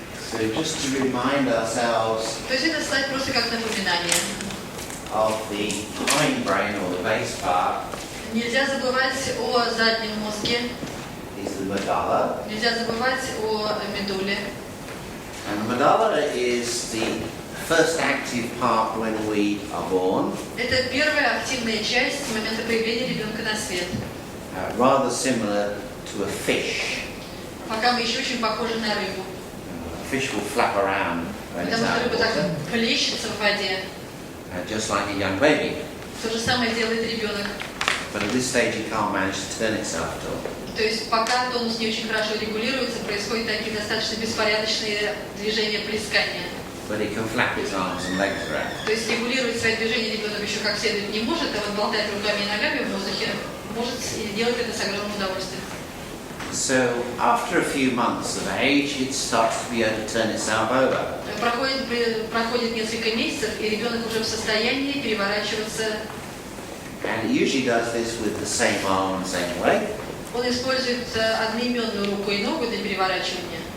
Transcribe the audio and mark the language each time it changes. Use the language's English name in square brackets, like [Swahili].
[English] So just to remind ourselves [Russian] То есть это слайд просто как напоминание. [English] of the hindbrain or the base part [Russian] Нельзя забывать о заднем мозге, [English] is the medulla. [Russian] нельзя забывать о медуле. [English] And the medulla is the first active part when we are born, [Russian] Это первая активная часть с момента появления ребенка на свет. [English] rather similar to a fish. [Russian] Пока мы еще очень похожи на рыбу. [English] A fish will flap around when it's [Russian] Потому что [English] out of [Russian] рыба так [English] water, [Russian] плещется в воде. [English] just like a young baby. [Russian] То же самое делает ребенок. [English] But at this stage it can't manage to turn itself at all. [Russian] То есть пока тонус не очень хорошо регулируется, происходят такие достаточно беспорядочные движения плескания. [English] But it can flap its arms and legs around. [Russian] То есть регулировать свои движения ребенок еще как следует не может, а вот болтать руками и ногами в воздухе может и делать это с огромным удовольствием. [English] So after a few months of age, it starts to be able to turn itself over. [Russian] Проходит несколько месяцев, и ребенок уже в состоянии переворачиваться. [English] And it usually does this with the same arm and same leg, [Russian] Он использует одноименную руку и ногу для переворачивания.